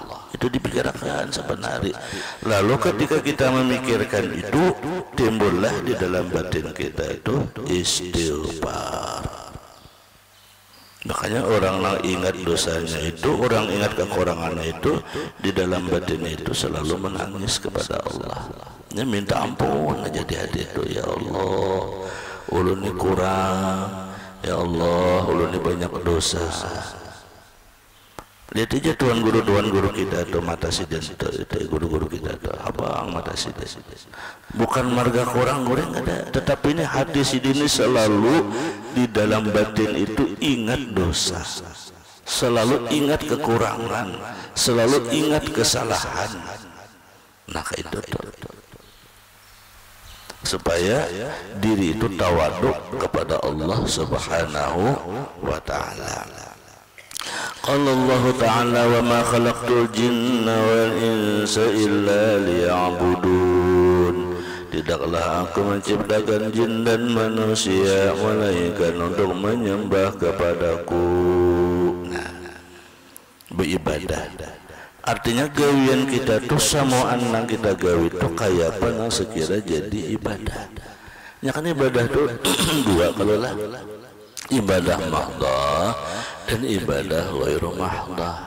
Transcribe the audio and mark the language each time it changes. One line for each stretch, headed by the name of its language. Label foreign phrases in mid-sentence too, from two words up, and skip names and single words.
Indonesian: Itu dipikirkan sebenarnya. Lalu ketika kita memikirkan itu, timbullah di dalam batin kita itu istighfar. Makanya orang yang ingat dosanya itu, orang ingat kekurangannya itu, di dalam batinnya itu selalu menangis kepada Allah. Dia minta ampun aja di hati itu, ya Allah,
Banjar: ulun ini kurang, ya Allah, ulun ini banyak dosa. Lihat aja tuan guru kita tuh mata sidin itu guru-guru kita tuh abang mata sidin. Bukan marga kurang goreng ada, tetapi ini hati sidin ini selalu di dalam batin itu ingat dosa, selalu ingat kekurangan, selalu ingat kesalahan.
Indonesian: Nah itu tuh supaya diri itu tawaduk kepada Allah
Arabic: سبحانه وتعالى. قال الله تعالى وما خلقت الجن والإنس إلا ليعبدون.
Indonesian: Tidaklah aku menciptakan jin dan manusia melainkan untuk menyembah kepadaku. Nah, beribadah.
Banjar: Artinya gawian kita tuh samaan nang kita gawi tuh kayak apa nang sekira jadi ibadah.
Indonesian: Ya kan ibadah tuh dua kalau lah. Ibadah mahdah dan ibadah ghairu mahdah.